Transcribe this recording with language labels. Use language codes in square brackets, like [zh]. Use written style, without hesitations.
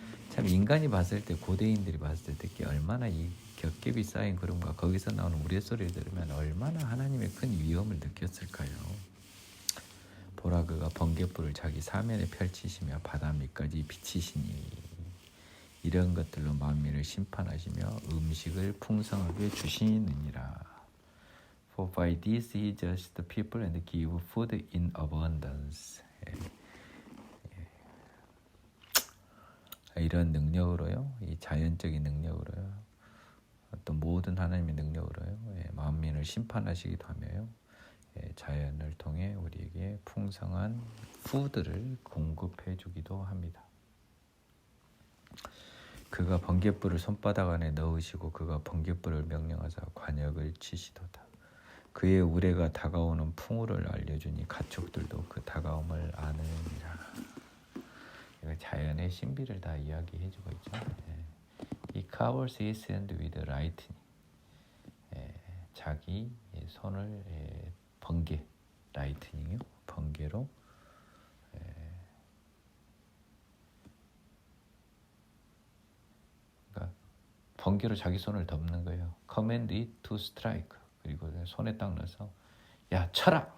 [ko] 참 인간이 봤을 때, 고대인들이 봤을 때 얼마나 이 겹겹이 쌓인 구름과 거기서 나오는 우레소리를 들으면 얼마나 하나님의 큰 위엄을 느꼈을까요? 보라, 그가 번갯불을 자기 사면에 펼치시며 바다 밑까지 비치시니 이런 것들로 만민을 심판하시며 음식을 풍성하게 주시느니라. [en] For by this he judges the people and give food in abundance. [ko] 이런 능력으로요, 이 자연적인 능력으로요, 어떤 모든 하나님의 능력으로요, 만민을 심판하시기도 하며요, 자연을 통해 우리에게 풍성한 푸드를 공급해 주기도 합니다. 그가 번갯불을 손바닥 안에 넣으시고 그가 번갯불을 명령하사 관역을 치시도다. 그의 우레가 다가오는 풍우를 알려주니 가축들도 그 다가옴을 아느니라. 자연의 신비를 다 이야기해주고 있죠. [en] He covers his hand with lightning. [ko] 자기 손을 번개, 라이트닝이요, 번개로 그러니까 번개로 자기 손을 덮는 거예요. [en] Command it to strike. [ko] 그리고 손에 딱 넣어서 야 쳐라!